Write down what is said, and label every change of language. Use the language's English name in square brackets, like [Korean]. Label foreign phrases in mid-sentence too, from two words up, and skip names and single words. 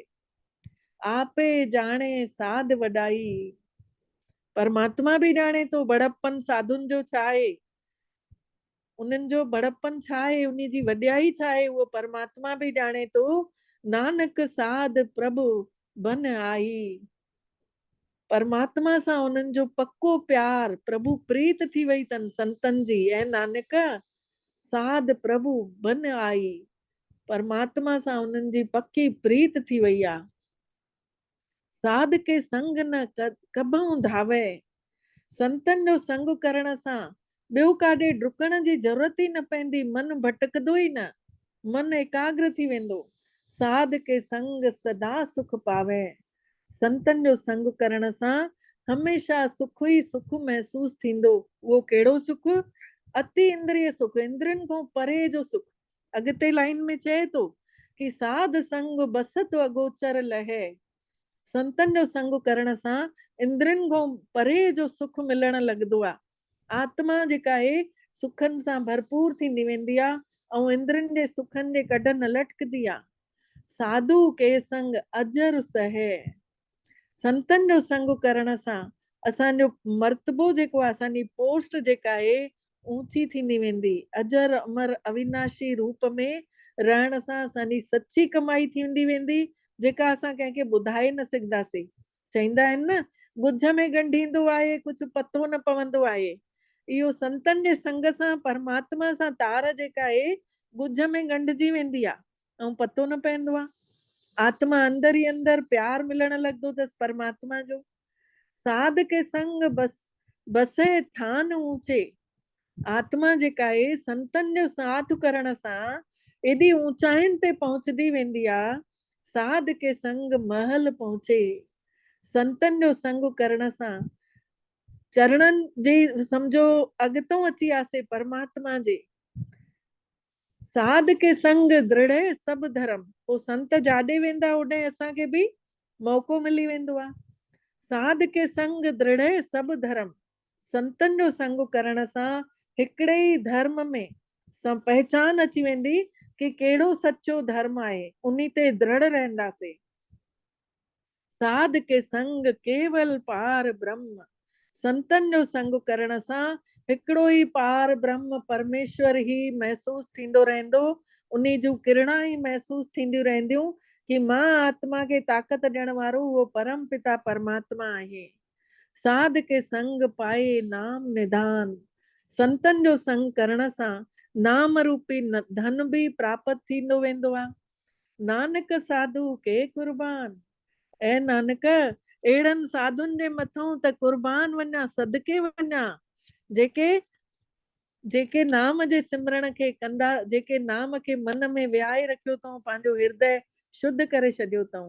[Hindi] आपे जाने साध वॾाई, [Sindhi] परमात्मा बि ॼाणे थो बड़प्पन साधुनि जो छा आहे, उन्हनि जो बड़प्पन छा आहे, उन जी वॾाई छा आहे, उहो परमात्मा बि ॼाणे थो। [Hindi] नानक साध प्रभु बन आई। [Sindhi] परमात्मा सां उन्हनि जो पक्को प्यार, प्रभु प्रीत थी वई अथनि संतनि जी। ऐं [Hindi] नानक साध प्रभु बन आई, [Sindhi] परमात्मा सां उन्हनि जी पक्की प्रीत थी वई आहे। [Hindi] साध के संग न कबहूं धावे, [Sindhi] संतन जो संग करण सां ॿियो काॾे डुकण जी ज़रूरत ई न पवंदी, मन भटकंदो ई न, मन एकाग्र थी वेंदो। [Hindi] साध के संग सदा सुख पावे, [Sindhi] संतन जो संग करण सां हमेशा सुख ई सुख महसूस थींदो। उहो कहिड़ो सुख? अति इंद्रिय सुख, इंद्रियनि खां परे जो सुख। अॻिते लाइन में चए थो कि [Hindi] साध संग बसत अगोचर लहे। [Sindhi] संतन जो संग करण सां इंद्रियनि खां परे जो सुख मिलण लॻंदो आहे। आत्मा जेका आहे सुखनि सां भरपूर थींदी वेंदी आहे, ऐं इंद्रियनि जे सुखनि जे कढ न लटकदी आहे। [Hindi] साधु के संग अजर सहे, [Sindhi] संतन जो संग करण सां असांजो मर्तबो जेको आहे, असांजी पोस्ट जेका आहे ऊंची थींदी वेंदी। अजर अमर अविनाशी रूप में रहण सां असांजी सची कमाई थींदी वेंदी, जेका असां कंहिंखे ॿुधाए न सघंदासीं। चईंदा आहिनि न, ॻुझ में ॻंढींदो आहे कुझु पतो न पवंदो आहे। इहो संतन जे संग सां परमात्मा सां तार जेका आहे ॻुझ में ॻंढिजी वेंदी आहे ऐं पतो न पवंदो आहे। आत्मा अंदर ही अंदर प्यार मिलण लॻंदो अथसि परमात्मा जो। [Hindi] साध के संग बसे थान ऊंचे, [Sindhi] आत्मा जेका आहे संतन जो साथ करण सां एॾी ऊंचाइनि ते पहुचदी वेंदी आहे। [Hindi] साध के संग महल पहुचे, [Sindhi] संतन जो संग करण सां चरणनि जी सम्झो अॻितो अची आसे परमात्मा जे। [Hindi] साध के संग दृढ़ सभु धर्म, [Sindhi] पोइ संत जाॾे वेंदा ओॾे असांखे बि मौक़ो मिली वेंदो आहे। [Hindi] साध के संग दृढ़ सभु धर्म, [Sindhi] संतन जो संग करण सां हिकिड़े ई धर्म में पहचान अची वेंदी कि कहिड़ो सचो धर्म आहे, उन ते दृढ़ रहंदासीं। [Hindi] साध के संग केवल पार ब्रह्म, [Sindhi] संतन जो संग करण सां हिकिड़ो ई पार ब्रह्म परमेश्वर ही महसूस थींदो रहंदो। उन जूं किरणा ही महसूस थींदियूं रहंदियूं कि मां आत्मा खे ताक़त ॾियण वारो उहो परम पिता परमात्मा आहे। [Hindi] साध के संग पाए नाम निधान, [Sindhi] संतन जो संग करण सां नाम रूपी धन बि प्राप्त थींदो वेंदो आहे। [Hindi] नानक साधु के कुर्बान, [Sindhi] ऐं नानक अहिड़नि साधुनि जे मथां त कुर्बान वञा, सदके वञा, जेके नाम जे सिमरण खे कंदा, जेके नाम खे मन में विहाए रखियो अथऊं, पंहिंजो हृदय शुद्ध करे छॾियो अथऊं।